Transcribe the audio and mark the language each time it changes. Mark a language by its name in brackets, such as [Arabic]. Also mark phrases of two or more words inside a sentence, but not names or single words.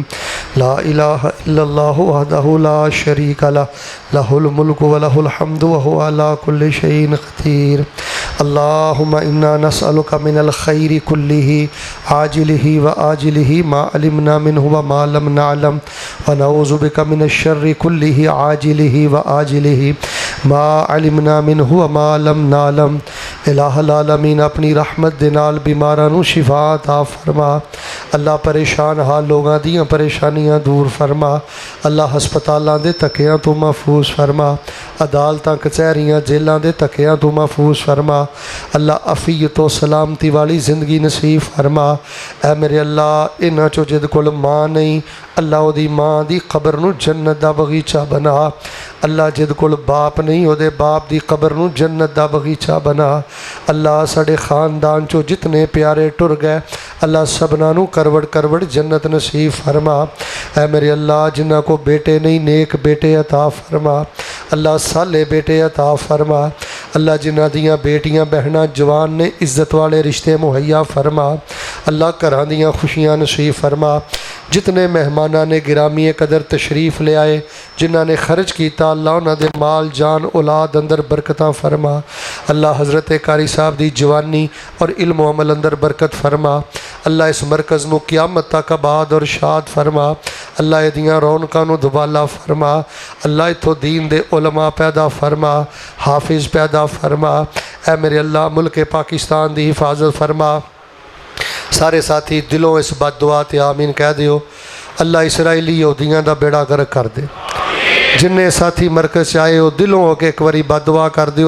[Arabic] لا إله إلا الله وحده لا شريك له له الملك وله الحمد وهو على كل شيء قدير. اللهم إنا نسألك من الخير كله عاجله وآجله ما علمنا منه وما لم نعلم ونعوذ بك من الشر كله عاجله وآجله ما علمنا منه وما لم نعلم. [Punjabi] الہ العالمین اپنی رحمت دے نال بیماراں نوں شفا عطا فرما. اللہ پریشان حال لوگاں دیاں پریشانیاں دور فرما. اللہ ہسپتالاں دے تکیاں تو محفوظ فرما. عدالتاں کچہریاں جیلاں دے تکیاں تو محفوظ فرما. اللہ عافیت و سلامتی والی زندگی نصیب فرما. اے میرے اللہ انہاں چوں جد کول ماں نہیں اللہ او دی ماں دی قبر نوں جنت دا باغیچہ بنا. اللہ جد کول باپ نہیں او دے باپ دی قبر نوں جنت دا باغیچہ بنا. اللہ ساڈے خاندان چوں جتنے پیارے ٹر گئے اللہ سبنا نوں کروڑ کروڑ جنت نصیب فرما. اے میرے اللہ جنہاں کو بیٹے نہیں نیک بیٹے عطا فرما. اللہ صالح بیٹے عطا فرما. اللہ جنہاں دیاں بیٹیاں بہناں جوان نے عزت والے رشتے مہیا فرما. اللہ گھراں دیاں خوشیاں نصیب فرما. جتنے مہمانہ نے گرامی قدر تشریف لے آئے جنہاں نے خرچ کیتا اللہ انہاں دے مال جان اولاد اندر برکتاں فرما. اللہ حضرت قاری صاحب دی جوانی اور علم و عمل اندر برکت فرما. اللہ اس مرکز نو قیامت تک آباد اور شاد فرما. اللہ ایدیاں رونقاں نو دوبالا فرما. اللہ اتھو دین دے علماء پیدا فرما حافظ پیدا فرما. اے میرے اللہ ملک پاکستان دی حفاظت فرما. سارے ساتھی دلوں اس بد دعا تے آمین کہہ دیو. اللہ اسرائیلی یہودیاں دا بیڑا غرق کر دے. جنہیں ساتھی مرکز آئے ہو دلوں ہو کے ایک واری بد دعا کر دیو.